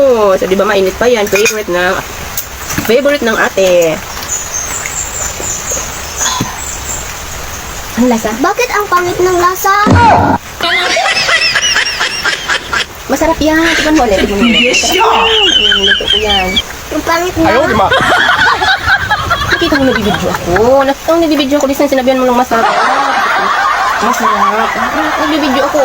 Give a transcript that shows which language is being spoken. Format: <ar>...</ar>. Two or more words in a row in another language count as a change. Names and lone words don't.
<tl>So, di ba mainit pa yan? Favorite ng ate. Ang lasa? Bakit ang pangit ng lasa? Masarap yan. Tignan mo ulit. Niluto ko yan. Ang pangit</tl> <zh>哎呦我的</zh> <tl>na.</tl> <zh>妈！</zh> <tl>Nakita mo nagbibidyo ako. Ang nagbibidyo ako. Disang sinabihan mo lang masarap. Masarap. Nagbibidyo ako.</tl>